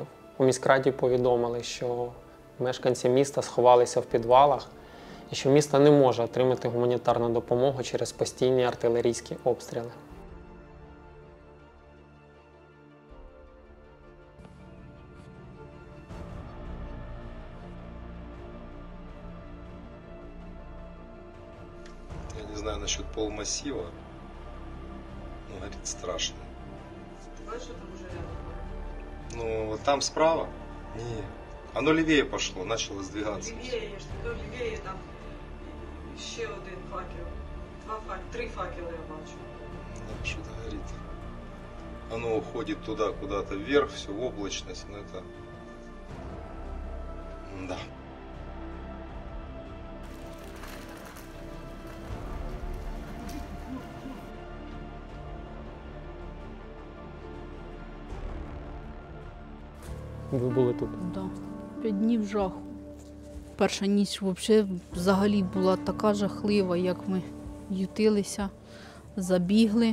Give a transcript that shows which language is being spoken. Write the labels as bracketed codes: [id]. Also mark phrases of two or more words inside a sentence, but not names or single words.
[uk] У міськраді повідомили, що мешканці міста сховалися в підвалах і що місто не може отримати гуманітарну допомогу через постійні артилерійські обстріли. [ru] Я не знаю насчет полмассива. Ну, горит страшно. Ты знаешь, что там уже рядом? Ну, вот там справа? Не. Оно левее пошло, начало сдвигаться. Левее, я ж то левее, [uk] там ще один факел. 3 факела я бачу. [ru] Да, что-то горит. Оно уходит туда, куда-то вверх, все в облачность, но это... Да. [uk] Ви були тут? Да. 5 днів жаху. Перша ніч взагалі була така жахлива, як ми ютилися, забігли.